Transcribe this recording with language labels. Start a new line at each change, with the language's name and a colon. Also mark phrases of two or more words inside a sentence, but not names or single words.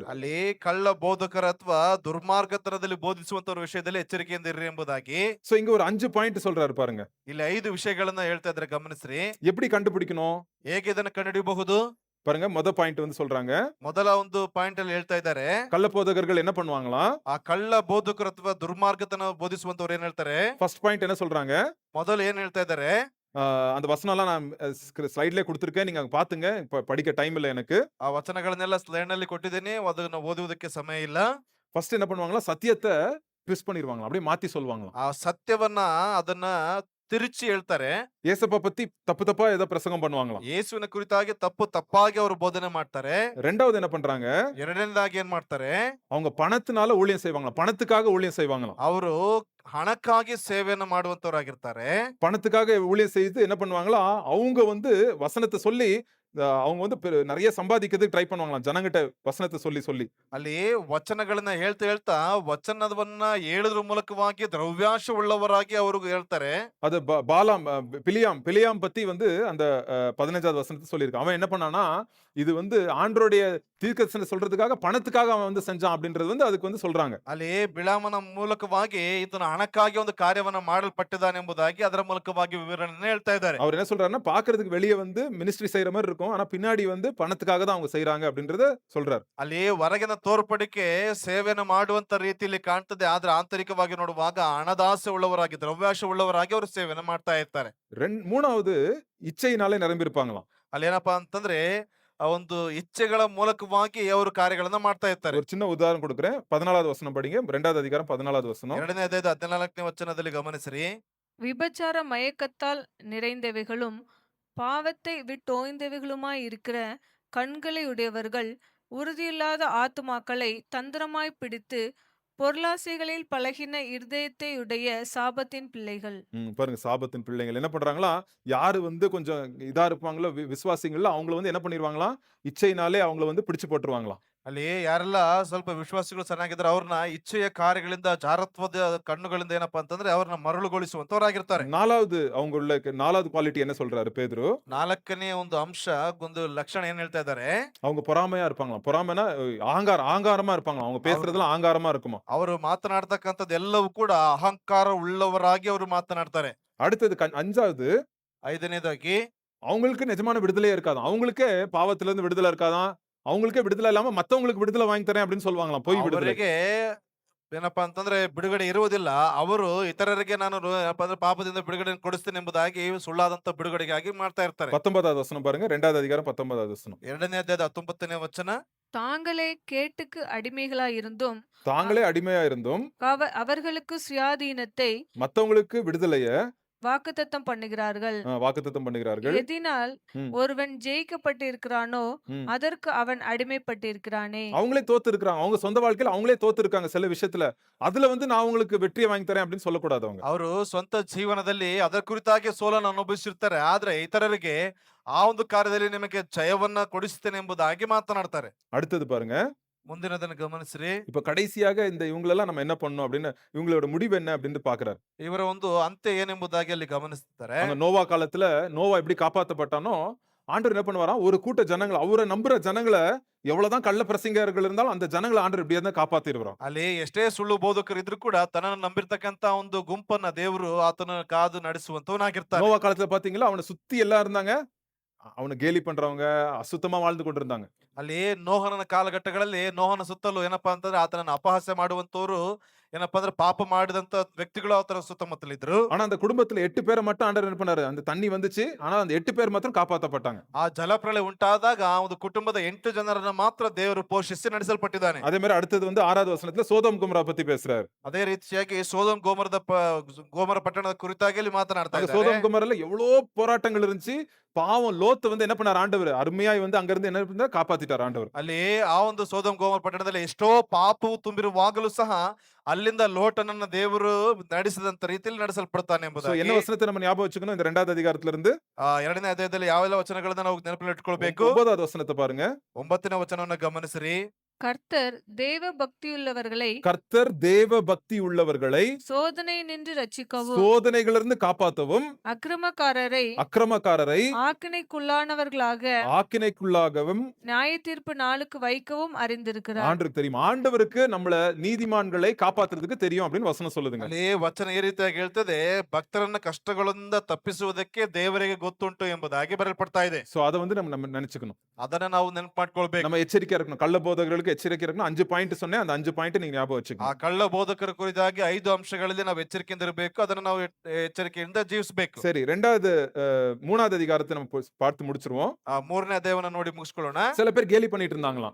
Kannada: ಅಲ್ಲಿ ಕಳ್ಳ ಬೋಧಕರ ಅಥವಾ ದುರ್ಮಾರ್ಗತನದಲ್ಲಿ ಬೋಧಿಸುವಂತವರ ವಿಷಯದಲ್ಲಿ ಎಚ್ಚರಿಕೆಯಿಂದ ಇರ್ರಿ ಎಂಬುದಾಗಿ.
Tamil: சோ இங்க ஒரு 5 பாயிண்ட் சொல்றாரு பாருங்க.
Kannada: ಇಲ್ಲಿ 5 ವಿಷಯಗಳನ್ನ ಹೇಳ್ತಾ ಇದ್ರೆ ಗಮನಿಸ್ರಿ.
Tamil: எப்படி கண்டுபிடிக்கணும்,
Kannada: ಹೇಗೆ ಇದನ್ನ ಕಂಡುಹಿಡಿಯಬಹುದು
Tamil: பாருங்க. முத பாயிண்ட் வந்து சொல்றாங்க,
Kannada: ಮೊದಲ ಒಂದು ಪಾಯಿಂಟ್ ಅಲ್ಲಿ ಹೇಳ್ತಾ ಇದ್ದಾರೆ,
Tamil: கள்ள போதகர்கள் என்ன பண்ணுவாங்களாம்,
Kannada: ಆ ಕಳ್ಳ ಬೋಧಕರು ಅಥವಾ ದುರ್ಮಾರ್ಗತನ ಬೋಧಿಸುವಂತವ್ರು ಏನ್ ಹೇಳ್ತಾರೆ.
English: first point
Tamil: என்ன சொல்றாங்க,
Kannada: ಮೊದಲು ಏನ್ ಹೇಳ್ತಾ ಇದ್ದಾರೆ,
Tamil: அந்த வசனம் எல்லாம் நான் ஸ்லைட்லயே கொடுத்திருக்கேன், நீங்க பாத்துங்க, படிக்க டைம் இல்ல எனக்கு.
Kannada: ಆ ವಚನಗಳನ್ನೆಲ್ಲ ಸ್ಲೈಡ್ ನಲ್ಲಿ ಕೊಟ್ಟಿದ್ದೀನಿ, ಅದನ್ನ ಓದುವುದಕ್ಕೆ ಸಮಯ ಇಲ್ಲ.
Tamil: ஃபர்ஸ்ட் என்ன பண்ணுவாங்களா, சத்தியத்தை ட்விஸ்ட் பண்ணிடுவாங்களா, அப்படியே மாத்தி சொல்லுவாங்களா.
Kannada: ಆ ಸತ್ಯವನ್ನ ಅದನ್ನ ತಿರುಚಿ ಹೇಳ್ತಾರೆ.
Tamil: ஏசப்பா பத்தி தப்பு தப்பா ஏதோ பிரசங்கம் பண்ணுவாங்களா.
Kannada: ಯೇಸುವಿನ ಕುರಿತಾಗಿ ತಪ್ಪಾಗಿ ಅವರು ಬೋಧನೆ ಮಾಡ್ತಾರೆ.
Tamil: ரெண்டாவது என்ன பண்றாங்க,
Kannada: ಎರಡನೇದಾಗಿ ಏನ್ ಮಾಡ್ತಾರೆ,
Tamil: அவங்க பணத்தினால ஊழியம் செய்வாங்களா, பணத்துக்காக ஊழியம் செய்வாங்களா.
Kannada: ಅವರು ಹಣಕ್ಕಾಗಿ ಸೇವೆಯನ್ನು ಮಾಡುವಂತವರಾಗಿರ್ತಾರೆ.
Tamil: பணத்துக்காக ஊழியம் செய்து என்ன பண்ணுவாங்களா, அவங்க வந்து வசனத்தை சொல்லி அவங்க வந்து நிறைய சம்பாதிக்கிறதுக்கு ட்ரை பண்ணுவாங்களாம், ஜனங்கிட்ட வசனத்தை சொல்லி.
Kannada: ಅಲ್ಲಿ ವಚನಗಳನ್ನ ಹೇಳ್ತಾ ವಚನವನ್ನ ಹೇಳುದ್ರ ಮೂಲಕವಾಗಿ ದ್ರವ್ಯಾಶ ಉಳ್ಳವರಾಗಿ ಅವರು ಹೇಳ್ತಾರೆ.
Tamil: அது பிலியாம் பத்தி வந்து அந்த 15வது வசனத்தை சொல்லியிருக்கு. அவன் என்ன பண்ணானா, இது வந்து ஆண்டவருடைய தீர்க்கதரிசன சொல்றதுக்காக பணத்துக்காக அவன் வந்து செஞ்சான் அப்படின்றது வந்து அதுக்கு வந்து சொல்றாங்க.
Kannada: ಅಲ್ಲಿ ಬಿಳಾಮನ ಮೂಲಕವಾಗಿ ಇದನ್ನ ಹಣಕ್ಕಾಗಿ ಒಂದು ಕಾರ್ಯವನ್ನ ಮಾಡಲ್ಪಟ್ಟಿದ್ದಾನೆ ಎಂಬುದಾಗಿ ಅದರ ಮೂಲಕವಾಗಿ ವಿವರಣೆ ಹೇಳ್ತಾ ಇದ್ದಾರೆ.
Tamil: அவர் என்ன சொல்றாருன்னா, பாக்குறதுக்கு வெளியே வந்து மினிஸ்ட்ரி செய்யற மாதிரி இருக்கும். ஆனா பின்னாடி வந்து பணத்துக்காக தான் அவங்க செய்றாங்க அப்படின்றத சொல்றாரு.
Kannada: ಅಲ್ಲಿ ಹೊರಗಿನ ತೋರ್ಪಡಿಕೆ ಸೇವೆಯನ್ನು ಮಾಡುವಂತ ರೀತಿಯಲ್ಲಿ ಕಾಣ್ತದೆ, ಆದ್ರೆ ಆಂತರಿಕವಾಗಿ ನೋಡುವಾಗ ಹಣದಾಸೆ ಉಳ್ಳವರಾಗಿ, ದ್ರವ್ಯಾಶೆ ಉಳ್ಳವರಾಗಿ ಅವರು ಸೇವೆಯನ್ನು ಮಾಡ್ತಾ ಇರ್ತಾರೆ.
Tamil: 3வது ಇಚ್ಛೆயினாலே நிரம்பியிருப்பாங்களாம்.
Kannada: ಅಲ್ಲಿ ಏನಪ್ಪಾ ಅಂತಂದ್ರೆ ಆ ಒಂದು ಇಚ್ಛೆಗಳ ಮೂಲಕವಾಗಿ ಅವರು ಕಾರ್ಯಗಳನ್ನ ಮಾಡ್ತಾ ಇರ್ತಾರೆ.
Tamil: ஒரு சின்ன உதாரணம் குடுக்குறேன். 14வது வசனம் படிங்க. 2வது அதிகாரம் 14வது வசனம்.
Kannada: 2ನೇ ಅಧ್ಯಾಯದ 14ನೇ ವಚನದಲ್ಲಿ ಗಮನಿಸಿರಿ.
Tamil: விபச்சார மயக்கத்தால் நிறைந்தவைகளும் பாவத்தை விட்டோய்ந்தவைகளுமாய் இருக்கிற கண்களை உடையவர்கள் உறுதியில்லாத ஆத்துமாக்களை தந்திரமாய் பிடித்து பொருளாசைகளில் பழகின இருதயத்தை உடைய சாபத்தின் பிள்ளைகள். பாருங்க சாபத்தின் பிள்ளைகள் என்ன பண்றாங்களாம், யாரு வந்து கொஞ்சம் இதா இருப்பாங்களோ விசுவாசிகள்ல அவங்கள வந்து என்ன பண்ணிருவாங்களாம், இச்சையினாலே அவங்கள வந்து பிடிச்சு போட்டுருவாங்களாம்.
Kannada: ಅಲ್ಲಿ ಯಾರೆಲ್ಲ ಸ್ವಲ್ಪ ವಿಶ್ವಾಸಿಗಳು ಚೆನ್ನಾಗಿದ್ದಾರೆ ಅವ್ರನ್ನ ಇಚ್ಛೆಯ ಕಾರ್ಯಗಳಿಂದ ಜಾರತ್ವದ ಕಣ್ಣುಗಳಿಂದ ಏನಪ್ಪಾ ಅಂತಂದ್ರೆ ಅವ್ರನ್ನ ಮರಳುಗೊಳಿಸುವಂತವರಾಗಿರ್ತಾರೆ.
Tamil: 4வது அவங்க உள்ள 4வது குவாலிட்டி என்ன சொல்றாரு பேதுரு?
Kannada: 4ನೇ ಒಂದು ಅಂಶ, ಒಂದು ಲಕ್ಷಣ ಏನ್ ಹೇಳ್ತಾ ಇದ್ದಾರೆ,
Tamil: அவங்க பொறாமையா இருப்பாங்களாம். பொறாமைனா ஆங்காரமா இருப்பாங்களாம். அவங்க பேசுறதெல்லாம் ஆங்காரமா இருக்குமா.
Kannada: ಅವರು ಮಾತನಾಡ್ತಕ್ಕಂಥದ್ದು ಎಲ್ಲವೂ ಕೂಡ ಅಹಂಕಾರ ಉಳ್ಳವರಾಗಿ ಅವರು ಮಾತನಾಡ್ತಾರೆ.
Tamil: அடுத்தது 5வது
Kannada: 5ನೇದಾಗಿ
Tamil: அவங்களுக்கு நிஜமான விடுதலையே இருக்காதாம். அவங்களுக்கே பாவத்துல இருந்து விடுதலை இருக்காதாம். அவங்களுக்கே விடுதலை இல்லாம மத்தவங்களுக்கு விடுதலை வாங்கி தரேன் அப்படின்னு சொல்லுவாங்களாம். பொய் விடுதலை.
Kannada: ಅವರಿಗೆ ಏನಪ್ಪಾ ಅಂತಂದ್ರೆ ಬಿಡುಗಡೆ ಇರುವುದಿಲ್ಲ. ಅವರು ಇತರರಿಗೆ ನಾನು ಏನಪ್ಪಾ ಅಂದ್ರೆ ಪಾಪದಿಂದ ಬಿಡುಗಡೆ ಕೊಡಿಸ್ತೇನೆ ಎಂಬುದಾಗಿ ಸುಳ್ಳಾದಂತ ಬಿಡುಗಡೆಗಾಗಿ ಮಾಡ್ತಾ ಇರ್ತಾರೆ.
Tamil: 19வது வசனம் பாருங்க. 2வது அதிகாரம் 19வது வசனம்.
Kannada: 2ನೇ ಅಧ್ಯಾಯದ 19ನೇ ವಚನ.
Tamil: தாங்களே கேட்டுக்கு அடிமைகளாயிருந்தும் தாங்களே அடிமையா இருந்தும் அவர்களுக்கு சுயாதீனத்தை மத்தவங்களுக்கு விடுதலைய வாக்குத்தத்தம் பண்ணுகிறார்கள். வாக்குத்தத்தம் பண்ணுகிறார்கள். எதினால் ம். ஒருவன் ஜெயிக்கப்பட்டிருக்கிறானோ ம். அதற்கு அவன் அடிமைப்பட்டிருக்கிறானே. அவங்களே தோத்து இருக்காங்க. அவங்க சொந்த வாழ்க்கையில அவங்களே தோத்து இருக்காங்க சில விஷயத்துல. அதுல வந்து நான் உங்களுக்கு வெற்றியை வாங்கி தரேன் அப்படின்னு சொல்லக்கூடாது அவங்க.
Kannada: ಅವರು ಸ್ವಂತ ಜೀವನದಲ್ಲಿ ಅದರ ಕುರಿತಾಗಿ ಸೋಲನ್ನು ಅನುಭವಿಸಿರ್ತಾರೆ. ಆದ್ರೆ ಇತರರಿಗೆ ಆ ಒಂದು ಕಾರ್ಯದಲ್ಲಿ ನಿಮಗೆ ಜಯವನ್ನ ಕೊಡಿಸ್ತೇನೆ ಎಂಬುದಾಗಿ ಮಾತನಾಡ್ತಾರೆ.
Tamil: அடுத்தது பாருங்க.
Kannada: ಮುಂದಿನದನ್ನು ಗಮನಿಸ್ರಿ.
Tamil: இப்ப கடைசியாக இந்த இவங்களெல்லாம் நம்ம என்ன பண்ணணும் அப்படின்னு இவங்களோட முடிவு என்ன அப்படின்னு பாக்குறாரு.
Kannada: ಇವರ ಒಂದು ಅಂತ್ಯ ಏನೆಂಬುದಾಗಿ ಅಲ್ಲಿ ಗಮನಿಸ್ತಾರೆ.
Tamil: அந்த நோவா காலத்துல நோவா எப்படி காப்பாத்தப்பட்டானோ ஆண்டவர் என்ன பண்ணுவாராம், ஒரு கூட்ட ஜனங்களை அவரை நம்புற ஜனங்களை எவ்வளவுதான் கள்ள பிரசங்கர்கள் இருந்தாலும் அந்த ஜனங்களை ஆண்டவர் எப்படியா காப்பாத்திடுவாராம்.
Kannada: ಅಲ್ಲಿ ಎಷ್ಟೇ ಸುಳ್ಳು ಬೋಧಕರು ಇದ್ರು ಕೂಡ ತನ್ನನ್ನು ನಂಬಿರ್ತಕ್ಕಂತ ಒಂದು ಗುಂಪನ್ನ ದೇವರು ಆತನ ಕಾದು ನಡೆಸುವಂತವನಾಗಿರ್ತಾನೆ.
Tamil: நோவா காலத்துல பாத்தீங்களா அவனை சுத்தி எல்லாம் இருந்தாங்க. அவனை கேலி பண்றவங்க அசுத்தமா வாழ்ந்து கொண்டிருந்தாங்க.
Kannada: ಅಲ್ಲಿ ನೋಹನ ಕಾಲಘಟ್ಟಗಳಲ್ಲಿ ನೋಹನ ಸುತ್ತಲೂ ಏನಪ್ಪಾ ಅಂತಂದ್ರೆ ಆತನನ್ನು ಅಪಹಾಸ್ಯ ಮಾಡುವಂತವ್ರು, ಏನಪ್ಪಾ ಅಂದ್ರೆ ಪಾಪ ಮಾಡಿದಂತ ವ್ಯಕ್ತಿಗಳು ಆತನ ಸುತ್ತಮುತ್ತಲಿದ್ರು.
Tamil: ஆனா அந்த குடும்பத்துல 8 பேரை மட்டும் ஆண்டவர் என்ன பண்ணாரு, அந்த தண்ணி வந்துச்சு. ஆனா அந்த 8 பேர் மாத்திரம் காப்பாத்தப்பட்டாங்க.
Kannada: ಆ ಜಲಪ್ರಳಯ ಉಂಟಾದಾಗ ಆ ಒಂದು ಕುಟುಂಬದ 8 ಜನರನ್ನ ಮಾತ್ರ ದೇವರು ಪೋಷಿಸಿ ನಡೆಸಲ್ಪಟ್ಟಿದ್ದಾನೆ.
Tamil: அதே மாதிரி அடுத்தது வந்து 6வது வசனத்துல சோதோம் குமரா பத்தி பேசுறாரு.
Kannada: ಅದೇ ರೀತಿಯಾಗಿ ಸೋದೋಮ್ ಗೋಮರ ಪಟ್ಟಣದ ಕುರಿತಾಗಿ ಅಲ್ಲಿ ಮಾತನಾಡ್ತಾ
Tamil: அந்த
Kannada: ಇದ್ದಾರೆ.
Tamil: சோதோம் குமரால எவ்வளவு போராட்டங்கள் இருந்துச்சு. பாவம் லோத்து வந்து என்ன பண்ணாரு ஆண்டவர், அருமையாய் வந்து அங்க இருந்து என்ன பண்ணாரு, காப்பாத்திட்டார் ஆண்டவர்.
Kannada: ಅಲ್ಲಿ ಆ ಒಂದು ಸೋದೋಮ್ ಗೋಮರ ಪಟ್ಟಣದಲ್ಲಿ ಎಷ್ಟೋ ಪಾಪವು ತುಂಬಿರುವಾಗಲೂ ಸಹ ಅಲ್ಲಿಂದ ಲೋಟನನ್ನ ದೇವರು ನಡೆಸಿದಂತ ರೀತಿಯಲ್ಲಿ ನಡೆಸಲ್ಪಡ್ತಾನೆ
Tamil: சோ
Kannada: ಎಂಬುದಾಗಿ.
Tamil: என்ன வசனத்தை நம்ம ஞாபகம் வச்சுக்கணும் இந்த 2வது அதிகாரத்துல இருந்து?
Kannada: 2ನೇ ಅಧ್ಯಾಯದಲ್ಲಿ ಯಾವೆಲ್ಲ ವಚನಗಳನ್ನ ನಾವು ನೆನಪಿನಲ್ಲಿ ಇಟ್ಕೊಳ್ಬೇಕು?
Tamil: 9வது வசனத்தை பாருங்க.
Kannada: 9ನೇ ವಚನವನ್ನ ಗಮನಿಸಿರಿ.
Tamil: கர்த்தர் தேவ பக்தியுள்ளவர்களை கர்த்தர் தேவ பக்தி உள்ளவர்களை சோதனை நின்று ரட்சிக்கவும் சோதனைகளிலிருந்து காப்பாற்றவும் அக்கிரமக்காரரை அக்கிரமக்காரரை ஆக்கினைக்குள்ளானவர்களாக ஆக்கினைக்குள்ளாகவும் நியாய தீர்ப்பு நாளுக்கு வைக்கவும் அறிந்திருக்கிறார். ஆண்டவருக்கு தெரியும். ஆண்டவருக்கு நம்மள நீதிமான்களை காப்பாத்துறதுக்கு தெரியும் அப்படின்னு வசனம் சொல்லுதுங்க. ಅಲ್ಲಿ ವಚನ ಈ ರೀತಿಯಾಗಿ ಹೇಳ್ತದೆ, ಭಕ್ತರನ್ನ ಕಷ್ಟಗಳಿಂದ ತಪ್ಪಿಸುವುದಕ್ಕೆ ದೇವರಿಗೆ ಗೊತ್ತುಂಟು ಎಂಬುದಾಗಿ ಬರೆಯಲ್ಪಡ್ತಾ ಇದೆ. சோ அத வந்து நம்ம நினைச்சுக்கணும். ಅದನ್ನ ನಾವು ನೆನಪು ಮಾಡ್ಕೊಳ್ಬೇಕು. நம்ம எச்சரிக்கையா இருக்கணும். கள்ள போதகர்களுக்கு எச்சரிக்கை இருக்கணும். 5 பாயிண்ட் சொன்னேன். அந்த 5 பாயிண்ட் நீங்க ஞாபகம்
Kannada: ಆ
Tamil: வச்சுக்கணும்.
Kannada: ಕಳ್ಳ ಬೋಧಕರ ಕುರಿತಾಗಿ 5 ಅಂಶಗಳಲ್ಲಿ ನಾವು ಎಚ್ಚರಿಕೆಯಿಂದ ಇರಬೇಕು. ಅದನ್ನ ನಾವು ಎಚ್ಚರಿಕೆಯಿಂದ ಜೀವಿಸಬೇಕು.
Tamil: சரி 2வது 3வது அதிகாரத்தை நம்ம பார்த்து முடிச்சிருவோம்.
Kannada: 3ನೇ ಅಧ್ಯಾಯವನ್ನ ನೋಡಿ ಮುಗಿಸ್ಕೊಳ್ಳೋಣ.
Tamil: சில பேர் கேலி பண்ணிட்டு இருந்தாங்களாம்.